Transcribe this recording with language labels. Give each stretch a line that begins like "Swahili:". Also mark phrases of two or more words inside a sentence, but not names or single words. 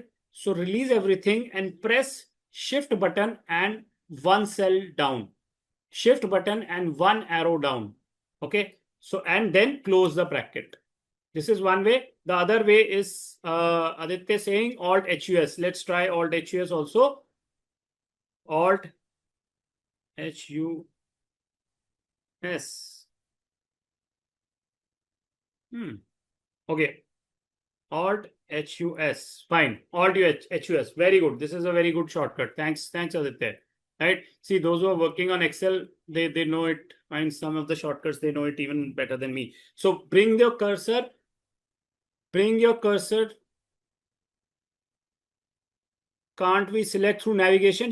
English: So release everything and press Shift button and one cell down. Shift button and one arrow down. Okay. So, and then close the bracket. This is one way. The other way is Aditya saying Alt HUS. Let's try Alt HUS also. Alt HUS. Okay. Alt HUS. Fine. Alt HUS. Very good. This is a very good shortcut. Thanks, Aditya. Right. See, those who are working on Excel, they know it. Find some of the shortcuts, they know it even better than me. So bring your cursor. Can't we select through navigation?